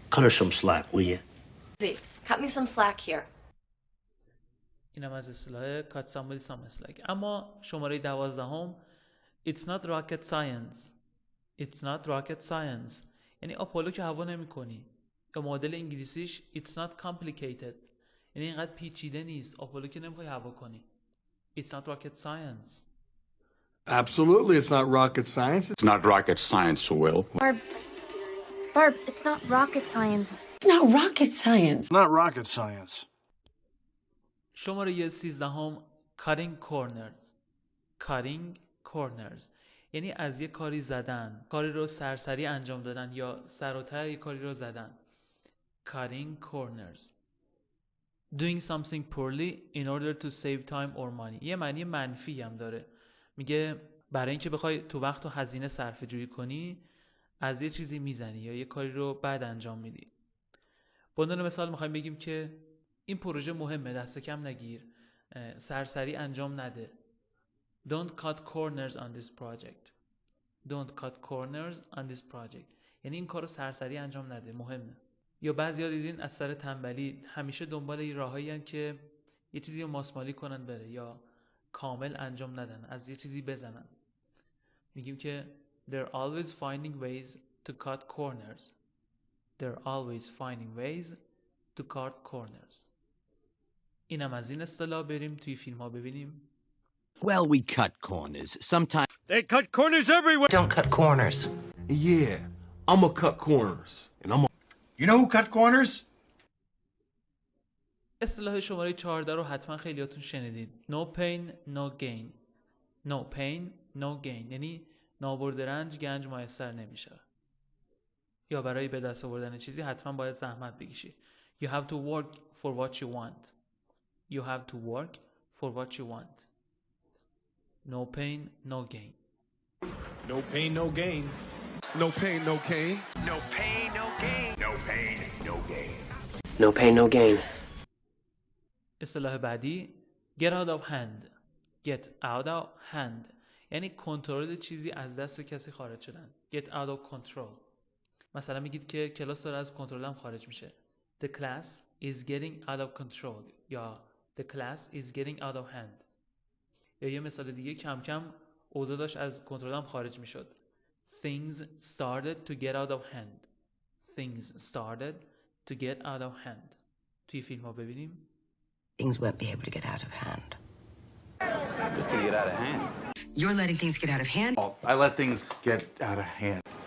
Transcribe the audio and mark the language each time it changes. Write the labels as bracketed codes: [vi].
[en] Cut her some slack, will you? Cut me some slack here. [fa] اینم از اصطلاح [en] cut somebody some slack. [fa] اما شماره 12 [en] it's not rocket science. It's not rocket science. [fa] یعنی آپولو که هوا نمی کنی. یا معادل انگلیسیش [en] it's not complicated. [fa] یعنی اینقدر پیچیده نیست. آپولو که نمیخوای هوا کنی. [en] It's not rocket science. Absolutely, it's not rocket science. It's not rocket science, Will. Barb, it's not rocket science. It's not rocket science. Not rocket science. [fa] شماره [en] 13 cutting corners. cutting corners [fa] یعنی از یه کاری زدن، کاری رو سرسری انجام دادن یا سر و ته یه کاری رو زدن. [en] cutting corners. doing something poorly in order to save time or money. [fa] یه معنی منفی هم داره. میگه برای اینکه بخوای تو وقت و هزینه صرفه جویی کنی از یه چیزی میزنی یا یه کاری رو بد انجام میدی. به عنوان مثال میخوایم بگیم که این پروژه مهمه، دست کم نگیر، سرسری انجام نده. [en] Don't cut corners on this project. Don't cut corners on this project. [fa] یعنی این کارو سرسری انجام نده، مهمه. یا بعضیا دیدین از سر تنبلی همیشه دنبال این راهایی هستن که یه چیزی رو ماسمالی کنن بره یا کامل انجام ندن، از یه چیزی بزنن. میگیم که [en] they're always finding ways to cut corners. They're always finding ways to cut corners. [fa] اینم از این اصطلاح. بریم توی فیلم ها ببینیم. [en] Well, we cut corners. Sometimes They cut corners everywhere. Don't cut corners. Yeah, I'm gonna cut corners, and I'm You know who cut corners? [fa] اصطلاح شماره 14 رو حتما خیلیاتون شنیدید. [en] No pain, no gain. No pain, no gain. [fa] یعنی نابرد رنج گنج میسر نمیشه. یا برای به دست آوردن چیزی حتما باید زحمت بکشی. [en] You have to work for what you want. You have to work for what you want. No pain, no gain. No pain, no gain. no pain, no gain. no pain, no gain. No pain, no gain. No pain, no gain. [fa] اصطلاح بعدی [en] get out of hand. Get out of hand [fa] یعنی کنترل چیزی از دست کسی خارج شدن. [en] Get out of control. [fa] مثلا میگید که کلاس داره از کنترلم خارج میشه. [en] The class is getting out of control یا the class is getting out of hand. [fa] یا یه مثال دیگه کم کم اوضاع داشت از کنترلم خارج میشد. [en] Things started to get out of hand. Things started to get out of hand. [fa] توی فیلم ها ببینیم. [en] Things won't be able to get out of hand. This can get out of hand. You're letting things get out of hand? Oh, I let things get out of hand.